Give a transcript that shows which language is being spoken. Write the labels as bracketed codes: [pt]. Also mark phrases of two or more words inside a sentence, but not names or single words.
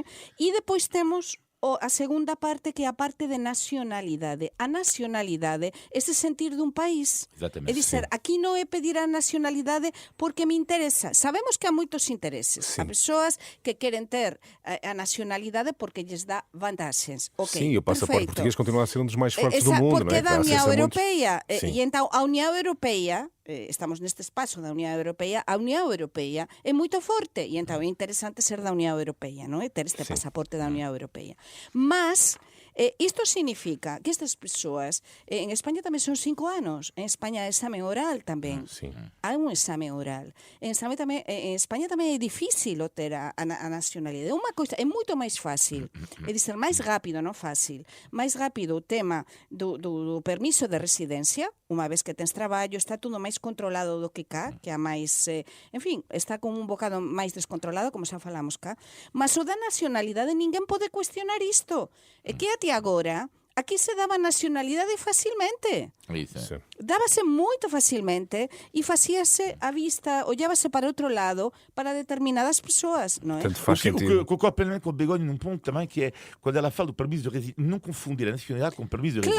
[pt] E depois temos a segunda parte, que é a parte de nacionalidade. [gl] A nacionalidade é se sentir dun país. [pt] Exatamente. [gl] É dizer, aquí non é pedir a nacionalidade porque me interesa. Sabemos que há moitos intereses. Há persoas que queren ter a nacionalidade porque lles dá vantaxes. [pt] Okay, sim, o passaporte português continua a ser um dos mais fortes do mundo, porque não é? Da União Europeia. Muito... [gl] E então a União Europeia, estamos neste espaço da União Europeia, a União Europeia é moito forte e então é interesante ser da União Europeia, non é? Ter este pasaporte da União Europeia. Mas isto significa que estas persoas, en España tamén son 5 anos, en España é exame oral tamén. Há un exame oral. En España tamén é difícil ter a nacionalidade. Unha coisa, é moito máis fácil, é dizer, máis rápido, non fácil, máis rápido o tema do permiso de residencia, unha vez que tens traballo, está tudo máis controlado do que cá, que há máis, en fin, está con un bocado máis descontrolado, como xa falamos cá, mas o da nacionalidade ninguén pode cuestionar isto. [pt] É que até agora aqui se dava nacionalidade facilmente. Isso. Sim. Dava-se muito facilmente e fazia-se à vista, olhava-se para outro lado para determinadas pessoas, não é? Portanto, faz O que sentido. concordo plenamente com o Begonha num ponto também, que é quando ela fala do permisso de residência, não confundir a nacionalidade com o permisso de